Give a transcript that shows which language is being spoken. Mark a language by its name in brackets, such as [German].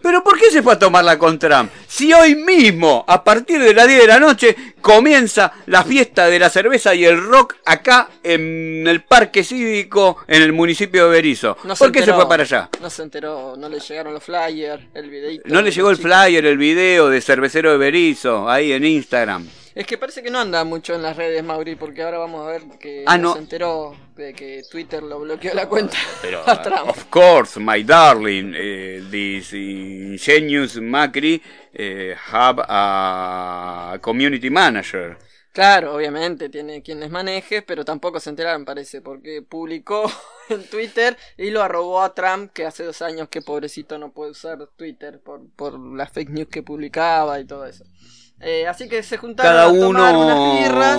[Spanish] ¿Pero por qué se fue a tomarla con Trump? Si hoy mismo, a partir de las 10 de la noche, comienza la fiesta de la cerveza y el rock acá en el Parque Cívico, en el municipio de Berisso. ¿Por qué se fue para allá? No se enteró, no le llegaron los flyers, el videito. No le llegó el flyer, el video de Cervecero de Berisso, ahí en Instagram. Es que parece que no anda mucho en las redes, Mauri, porque ahora vamos a ver que no se enteró de que Twitter lo bloqueó la cuenta. [English] Pero, of course, my darling, this ingenious Macri have a community manager. [Spanish] Claro, obviamente tiene quien les maneje, pero tampoco se enteraron, parece, porque publicó en Twitter y lo arrobó a Trump, que hace 2 años que pobrecito no puede usar Twitter por las fake news que publicaba y todo eso. Así que se juntaron cada a tomar uno unas birras.